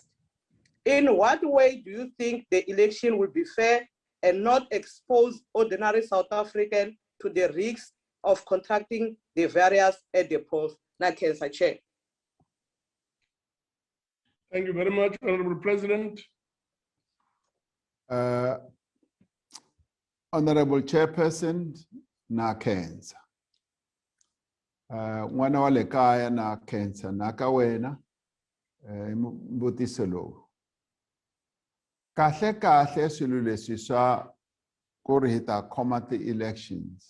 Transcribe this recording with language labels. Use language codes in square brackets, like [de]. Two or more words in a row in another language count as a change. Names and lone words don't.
[en] In what way do you think the election will be fair and not expose ordinary South Africans to the risks of contracting the virus at the polls? Nakensa Chair. Thank you very much, Honorable President. Honorable Chairperson, Nakensa. [ts] N'wana wa le kaya na khensa na ka wena mbutiso lowu. Kahle swilo leswi swa ku ri hi ta khoma ti-elections.